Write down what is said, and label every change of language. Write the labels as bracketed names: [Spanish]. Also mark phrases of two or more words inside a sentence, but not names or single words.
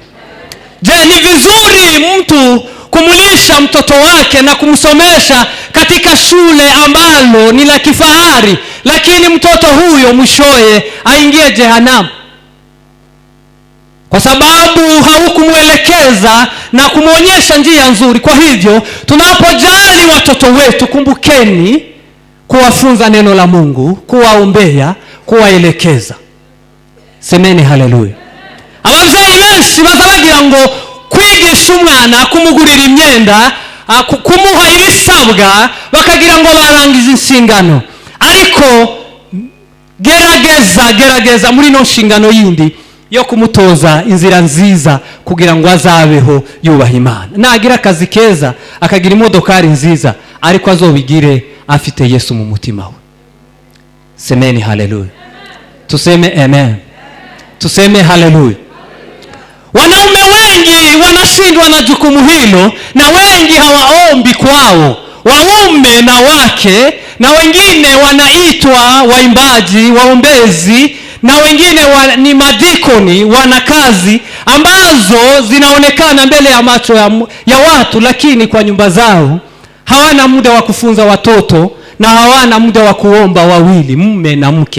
[Swahili] Je, ni vizuri mtu kumulisha mtoto wake na kumsomesha katika shule ambalo ni la kifahari, lakini mtoto huyo mwishowe aingie jehanamu kwa sababu haukumwelekeza na kumwonyesha njia nzuri? Kwa hivyo tunapojali watoto wetu, kumbukeni kuwafunza neno la Mungu, kuwaombea, kuwaelekeza. Semeni haleluya. [Rundi] Abavyeyi benshi bazabagira ngo kwigisha umwana, kumugurira imyenda, kumuha ibisabwa, bakagira ngo barangiza inshingano. Ariko gerageza muri no nshingano yindi yo kumutoza inzira nziza kugira ngo azabeho yubaha Imana. Nagira akazi keza, akagira imodokari nziza, ariko azobigire afite Yesu mu mutima we. [Swahili] Semeni haleluya. Tuseme amen. Tuseme haleluya. Wanaume wengi wanashindwa na jukumu hilo, na wengi hawaombi kwao, waume na wake, na wengine wanaitwa waimbaji, waombezi, na wengine ni madikoni, wana kazi ambazo zinaonekana mbele ya macho ya watu, lakini kwa nyumba zao hawana muda wa kufunza watoto na hawana muda wa kuomba wawili, mume na mke.